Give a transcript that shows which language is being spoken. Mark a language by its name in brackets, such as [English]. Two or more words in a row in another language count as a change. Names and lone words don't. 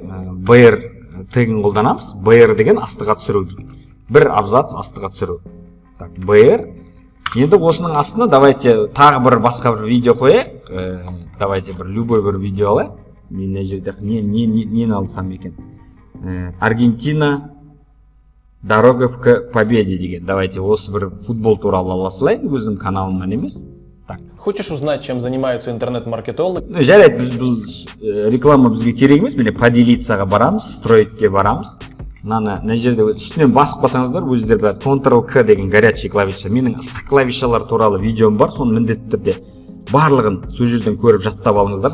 [Kazakh] BR тегін қолданамыз. BR деген астыға түсіру. Бір абзац астыға түсіру. BR. Енді осының астына давайте тағы бір басқа бір видео қояйық. Давайте бір любой бір видео алайық. Мен мына жерде нені алсам екен? Аргентина дорога к победе деген. Давайте осы бір футбол туралы ала салайын, өзім каналымнан емес. Так. [Russian] Хочешь узнать, чем занимаются интернет-маркетологи? [Kazakh] Жарайды, біз бұл реклама бізге керек емес. Міне поделицаға барамыз, стройтке барамыз. Мына жерде үстінен басып басаңыздар, өздері Ctrl-K деген [Russian] горячий клавиша. [Kazakh] Менің ыстық клавишалар туралы видеом бар, соны міндетті түрде барлығын сол жерден көріп жаттап алыңыздар.